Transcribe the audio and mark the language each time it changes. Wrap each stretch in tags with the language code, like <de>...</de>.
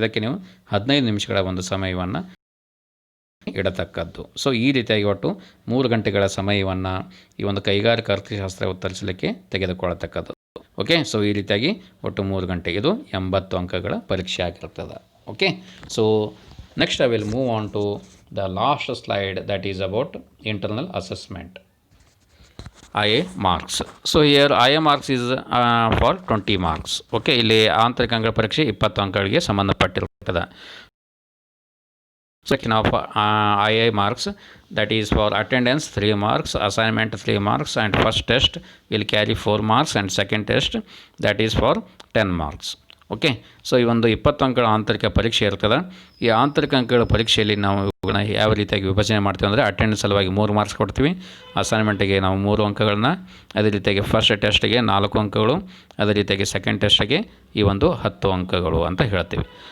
<kn>ಇದಕ್ಕೆ ನೀವು 15 ನಿಮಿಷಗಳ ಒಂದು ಸಮಯವನ್ನು ಇಡತಕ್ಕದ್ದು. ಸೊ ಈ ರೀತಿಯಾಗಿ ಒಟ್ಟು 3 ಗಂಟೆಗಳ ಸಮಯವನ್ನು ಈ ಒಂದು ಕೈಗಾರಿಕಾ ಅರ್ಥಶಾಸ್ತ್ರ ಉತ್ತರಿಸಲಿಕ್ಕೆ ತೆಗೆದುಕೊಳ್ಳತಕ್ಕದ್ದು. ಓಕೆ, ಸೊ ಈ ರೀತಿಯಾಗಿ ಒಟ್ಟು 3 ಗಂಟೆ, ಇದು 80 ಅಂಕಗಳ ಪರೀಕ್ಷೆ ಆಗಿರ್ತದೆ.</kn> <en>Okay, so next I will move on to the last slide, that is about internal assessment, IA marks. So here IA marks is for 20 marks.</en> <kn>Okay, ಇಲ್ಲಿ ಆಂತರಿಕ ಅಂಕ ಪರೀಕ್ಷೆ 20 ಅಂಕಗಳಿಗೆ ಸಂಬಂಧಪಟ್ಟಿರುತ್ತದೆ.</kn> <en>Section of IA marks, that is for attendance 3 marks, assignment 3 marks, and first test will carry 4 marks and second test that is for 10 marks.</en> <kn>Okay, so ಈ ಒಂದು 20 ಅಂಕಗಳ ಆಂತರಿಕ ಪರೀಕ್ಷೆ ಇರ್ತದೆ. ಈ ಆಂತರಿಕ ಅಂಕಗಳ ಪರೀಕ್ಷೆಯಲ್ಲಿ ನಾವು ಇವುಗಳನ್ನ ಯಾವ ರೀತಿಯಾಗಿ ವಿಭಜನೆ ಮಾಡ್ತೀವಿ ಅಂದರೆ, ಅಟೆಂಡೆನ್ಸ್ ಸಲುವಾಗಿ 3 ಮಾರ್ಕ್ಸ್ ಕೊಡ್ತೀವಿ, ಅಸೈನ್ಮೆಂಟಿಗೆ ನಾವು 3 ಅಂಕಗಳನ್ನ, ಅದೇ ರೀತಿಯಾಗಿ ಫಸ್ಟ್ ಟೆಸ್ಟಿಗೆ 4 ಅಂಕಗಳು, ಅದೇ ರೀತಿಯಾಗಿ ಸೆಕೆಂಡ್ ಟೆಸ್ಟಿಗೆ ಈ ಒಂದು 10 ಅಂಕಗಳು ಅಂತ ಹೇಳ್ತೀವಿ.</kn>